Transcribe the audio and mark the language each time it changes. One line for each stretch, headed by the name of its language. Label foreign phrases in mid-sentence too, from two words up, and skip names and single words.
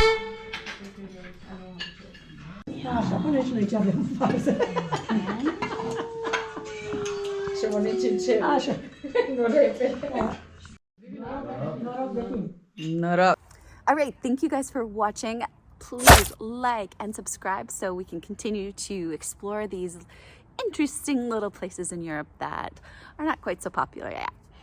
Romanian: Așa, până și noi ce avem în față.
English: All right, thank you guys for watching. Please like and subscribe so we can continue to explore these interesting little places in Europe that are not quite so popular yet.